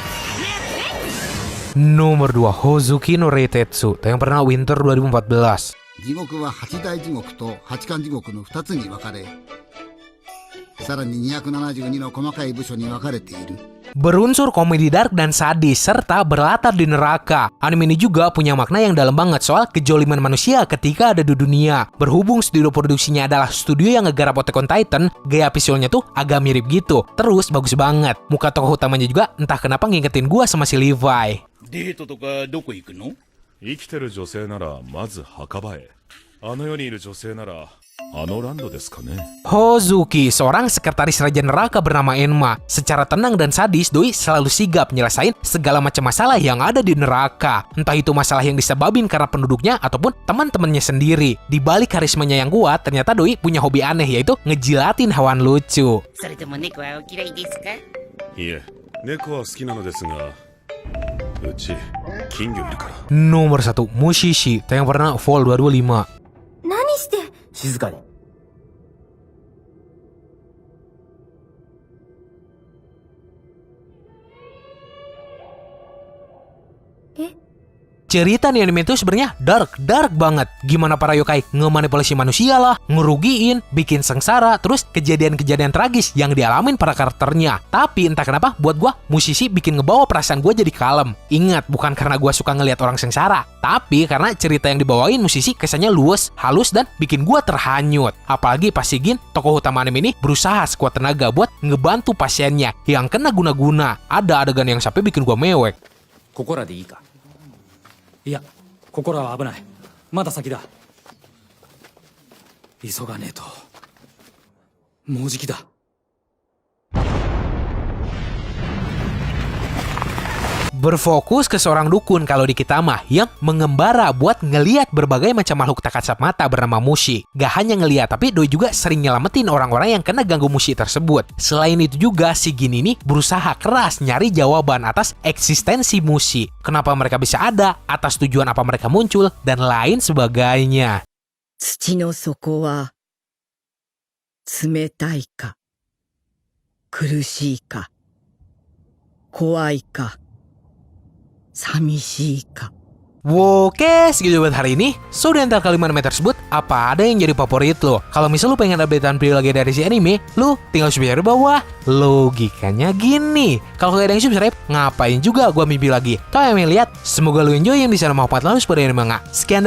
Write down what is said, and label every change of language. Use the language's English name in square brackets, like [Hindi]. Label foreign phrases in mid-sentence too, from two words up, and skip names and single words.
[Indonesian] Nomor 2, Hozuki no Reitetsu, yang pernah Winter 2014. [Japanese] 地獄は八大地獄と八巻地獄の2つに分かれ、さらに272の細かい部署に分かれている。 [Indonesian] Berunsur komedi dark dan sadis, serta berlatar di neraka. Anime ini juga punya makna yang dalam banget soal kejoliman manusia ketika ada di dunia. Berhubung studio produksinya adalah studio yang ngegarap Attack on Titan, gaya visualnya tuh agak mirip gitu. Terus bagus banget. Muka tokoh utamanya juga entah kenapa ngingetin gua sama si Levi. [Japanese] デートとかどこ行くの？生きてる女性ならまず墓場へ。あの世にいる女性ならあのランドですかね。 [Indonesian] Hozuki, seorang sekretaris Raja Neraka bernama Enma. Secara tenang dan sadis, doi selalu sigap nyelesain segala macam masalah yang ada di neraka. Entah itu masalah yang disebabin karena penduduknya ataupun teman-temannya sendiri. Di balik karismanya yang kuat, ternyata doi punya hobi aneh, yaitu ngejilatin hewan lucu. [Japanese] それとも猫はお嫌いですか？いえ、猫は好きなのですが、うち金魚いるから。 [Indonesian] Nomor 1, Mushishi, yang pernah Vol 225. [Japanese] 何して。静かに。 [Indonesian] Cerita di anime itu sebenarnya dark banget. Gimana para yokai ngemanipulasi manusia lah, ngerugiin, bikin sengsara, terus kejadian-kejadian tragis yang dialamin para karakternya. Tapi entah kenapa buat gua Mushishi bikin ngebawa perasaan gua jadi kalem. Ingat, bukan karena gua suka ngelihat orang sengsara, tapi karena cerita yang dibawain Mushishi kesannya luwes, halus, dan bikin gua terhanyut. Apalagi pas Shigin, tokoh utama anime ini berusaha sekuat tenaga buat ngebantu pasiennya yang kena guna-guna. Ada adegan yang sampai bikin gua mewek. [Japanese] ここらでいいか。いや、ここらは危ない。まだ先だ。急がねえと。もうじきだ。 [Indonesian] Berfokus ke seorang dukun kalau di kita mah yang mengembara buat ngeliat berbagai macam makhluk tak kasat mata bernama Mushi. Gak hanya ngeliat, tapi doi juga sering nyelamatin orang-orang yang kena ganggu Mushi tersebut. Selain itu juga, si Gin ini berusaha keras nyari jawaban atas eksistensi Mushi. Kenapa mereka bisa ada, atas tujuan apa mereka muncul, dan lain sebagainya. [Japanese] 土の底は冷たいか、苦しいか、怖いか、寂しいか。 [Indonesian] Oke, segitu buat hari ini. So, di antara kalimat anime tersebut, apa ada yang jadi favorit lo? Kalau misal lo pengen updatean video lagi dari si anime, lo tinggal subscribe di bawah. Logikanya gini, kalau kalian yang subscribe, ngapain juga gua mimpi lagi? Kau yang lihat, semoga lo enjoy yang di sana mau lalu seperti anime manga.